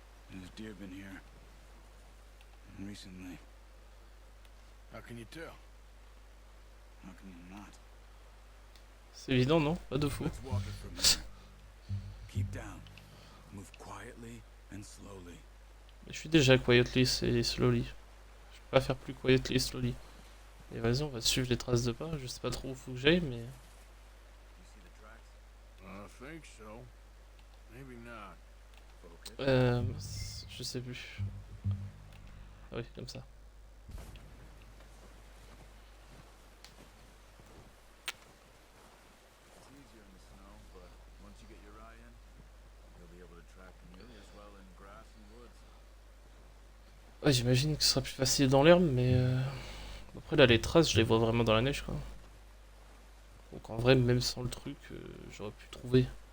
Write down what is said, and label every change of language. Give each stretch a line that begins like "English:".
English: There's deer been here. And recently. How can you tell? How can you not?
French: C'est évident non? Pas de fou.
English: Let's walk it from here. Keep down. Move quietly and slowly.
French: Mais je suis déjà
English: quietly
French: et
English: slowly.
French: Je peux pas faire plus
English: quietly
French: et
English: slowly.
French: Et vas-y on va suivre les traces de pas, je sais pas trop où faut que j'aille mais...
English: You see the tracks? I think so. Maybe not.
French: Je sais plus. Ah oui, comme ça.
English: It's easier in the snow, but once you get your eye in, you'll be able to track nearly as well in grass and woods.
French: Ouais, j'imagine que ce sera plus facile dans l'herbe, mais... Après là les traces je les vois vraiment dans la neige quoi. Donc en vrai même sans le truc j'aurais pu trouver.